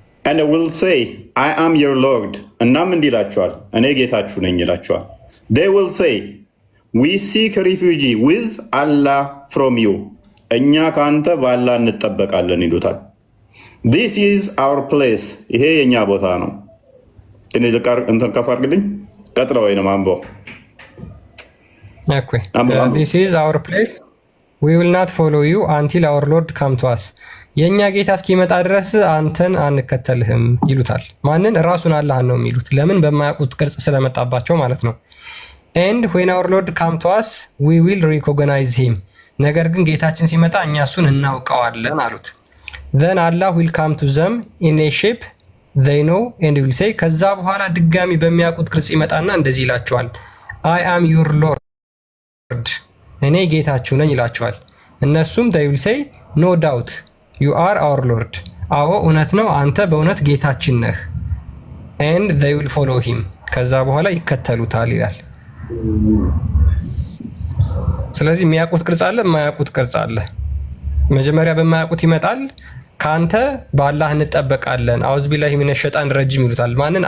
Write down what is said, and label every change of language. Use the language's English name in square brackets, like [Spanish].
[English] and will say I am your Lord። [Amharic] እናም እንዲህ ይላቸዋል፣ እኔ ጌታችሁ ነኝ ይላቸዋል። [English] they will say we seek refuge with Allah from you። [Amharic] እኛ ከአንተ በአላህ እንጠበቃለን ይሉታል። [English] this is our place። [Amharic] ይሄ የእኛ ቦታ ነው። ትንሽ እንትን ከፍ አድርግልኝ። ቀጥለው ወይ ነው ማንበው [English] Okay. This is our place. We will not follow you until our Lord come to us. [Amharic] የኛ ጌታ እስኪመጣ ድረስ አንተን አንከተልህም ይሉታል። ማንን? ራሱን አላህን ነው የሚሉት። ለምን? በማያውቁት ቅርጽ ስለመጣባቸው ማለት ነው። [English] And when our Lord come to us, we will recognize him. [Amharic] ነገር ግን ጌታችን ሲመጣ እኛ እሱን እናውቀዋለን አሉት። [English] Then Allah will come to them in a shape they know and will say [Amharic] ከዛ በኋላ ድጋሚ በሚያውቁት ቅርጽ ይመጣና እንደዚህ ይላቸዋል። [English] I am your Lord. [Amharic] እኔ ጌታችሁ ነኝ ይላቸዋል። እነሱም [English] they will say no doubt you are our Lord. [Amharic] አዎ እውነት ነው አንተ በእውነት ጌታችን ነህ። [English] And they will follow him. [Amharic] ከዛ በኋላ ይከተሉታል ይላል። ስለዚህ የሚያውቁት ቅርጽ አለ፣ የማያውቁት ቅርጽ አለ። መጀመሪያ በማያውቁት ይመጣል። ካንተ በአላህ እንጠበቃለን አውዝ ቢላሂ ሚነ ሸጣን ረጅም ይሉታል። ማንን?